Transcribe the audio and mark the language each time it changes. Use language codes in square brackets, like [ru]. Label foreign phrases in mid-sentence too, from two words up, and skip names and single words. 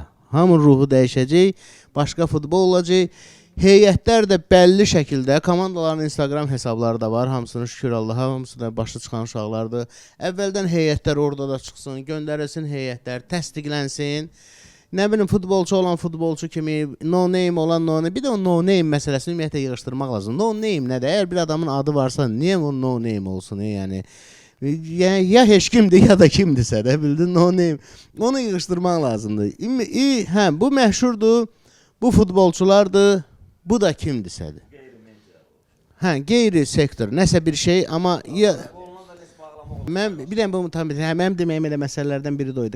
[az] Hamı ruhu dəyişəcək, başqa futbol olacaq. Heyətlər də bəlli şəkildə, komandaların Instagram hesabları da var, hamısını şükür Allaha, hamısına başlı çıxan uşaqlardır. Əvvəldən heyətlər orada da çıxsın, göndərilsin heyətlər, təsdiqlənsin. Nə bilim, futbolçu olan futbolçu kimi, [en] no name olan no name. [az] Bir də o [en] no name [az] məsələsini ümumiyyətlə yığışdırmaq lazım. [en] No name nədir? [az] Əgər bir adamın adı varsa, niyə o [en] no name [az] olsun? Yəni ya heç kimdir, ya da kimdirsə də, bildin, [en] no name. [az] Onu yığışdırmaq lazımdır. Hə, bu məşhurdur, bu futbolçulardır. Bu da kimdirsədir. Hə, qeyri sektor, nəsə bir şey, amma mən bir dənə bu mənim deməyim elə məsələlərdən biri də oydu.